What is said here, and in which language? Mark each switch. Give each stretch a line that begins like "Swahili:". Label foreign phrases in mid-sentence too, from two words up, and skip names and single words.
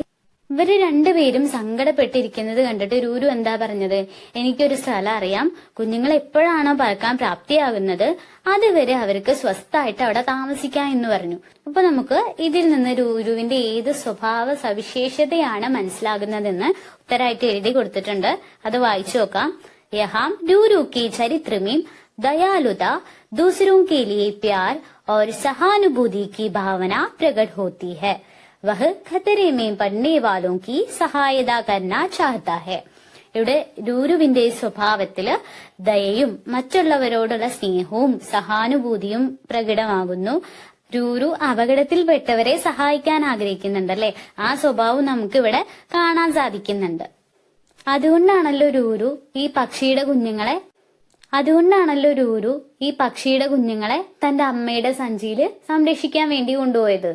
Malayalam: ഇവര് രണ്ടുപേരും സങ്കടപ്പെട്ടിരിക്കുന്നത് കണ്ടിട്ട് രൂരു എന്താ പറഞ്ഞത്, എനിക്കൊരു സ്ഥലം അറിയാം, കുഞ്ഞുങ്ങൾ എപ്പോഴാണോ പറക്കാൻ പ്രാപ്തിയാകുന്നത് അതുവരെ അവർക്ക് സ്വസ്ഥായിട്ട് അവിടെ താമസിക്കാം എന്ന് പറഞ്ഞു. അപ്പൊ നമുക്ക് ഇതിൽ നിന്ന് രൂരുവിന്റെ ഏത് സ്വഭാവ സവിശേഷതയാണ് മനസ്സിലാകുന്നതെന്ന് ഉത്തരമായിട്ട് എഴുതി കൊടുത്തിട്ടുണ്ട്. അത് വായിച്ചു നോക്കാം.
Hindi: യഹാം രൂരു की चरित्र में दयालुता, दूसरों के लिए प्यार और सहानुभूति की भावना प्रकट होती है. वह खतरे में पड़ने वालों की സഹായത करना चाहता है.
Malayalam: ഇവിടെ രൂരുവിന്റെ സ്വഭാവത്തില് ദയയും മറ്റുള്ളവരോടുള്ള സ്നേഹവും സഹാനുഭൂതിയും പ്രകടമാകുന്നു. രൂരു അപകടത്തിൽപ്പെട്ടവരെ സഹായിക്കാൻ ആഗ്രഹിക്കുന്നുണ്ടല്ലേ, ആ സ്വഭാവം നമുക്കിവിടെ കാണാൻ സാധിക്കുന്നുണ്ട്. അതുകൊണ്ടാണല്ലോ രൂരു ഈ പക്ഷിയുടെ കുഞ്ഞുങ്ങളെ അതുകൊണ്ടാണല്ലോ രൂരു ഈ പക്ഷിയുടെ കുഞ്ഞുങ്ങളെ തന്റെ അമ്മയുടെ സഞ്ചിയിൽ സംരക്ഷിക്കാൻ വേണ്ടി കൊണ്ടുപോയത്.